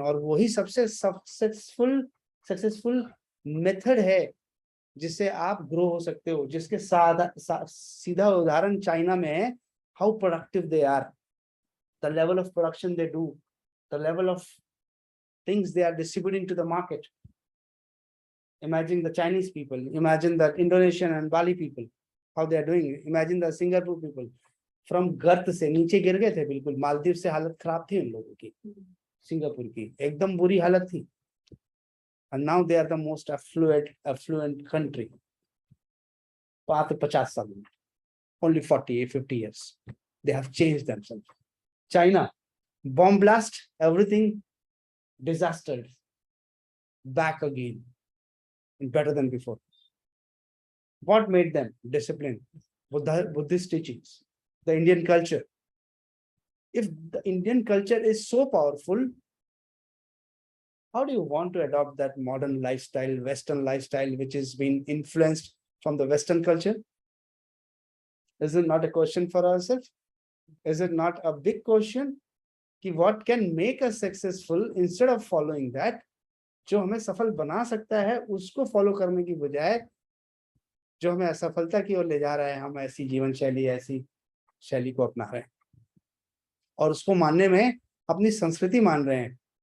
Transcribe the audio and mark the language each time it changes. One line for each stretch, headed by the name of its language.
Hindi: और वही सबसे सक्सेसफुल मेथड है जिससे आप ग्रो हो सकते हो। जिसके सीधा उदाहरण चाइना में है।
English: How productive they are, the level of production they do, the level of things they are distributing to the market. Imagine the Chinese people, imagine the Indonesian and Bali people, how they are doing. Imagine the Singapore people.
Hindi: From गर्त से नीचे गिर गए थे बिल्कुल। मालदीव से हालत खराब थी उन लोगों की, सिंगापुर की एकदम बुरी हालत थी।
English: And now they are the most affluent country.
Hindi: 50 साल में,
English: only 40-50 years, they have changed themselves. China, bomb blast, everything disaster, back again. Better than before. What made them? Discipline, Buddhist teachings, the Indian culture. If the Indian culture is so powerful, how do you want to adopt that modern lifestyle, Western lifestyle, which has been influenced from the Western culture? Is it not a question for ourselves? Is it not a big question? कि what can make us successful instead of following that?
Hindi: जो हमें सफल बना सकता है उसको follow करने की बजाय जो हमें असफलता की ओर ले जा रहा है, हम ऐसी जीवन शैली, ऐसी शैली को अपना रहे हैं और उसको मानने में अपनी संस्कृति मान रहे हैं।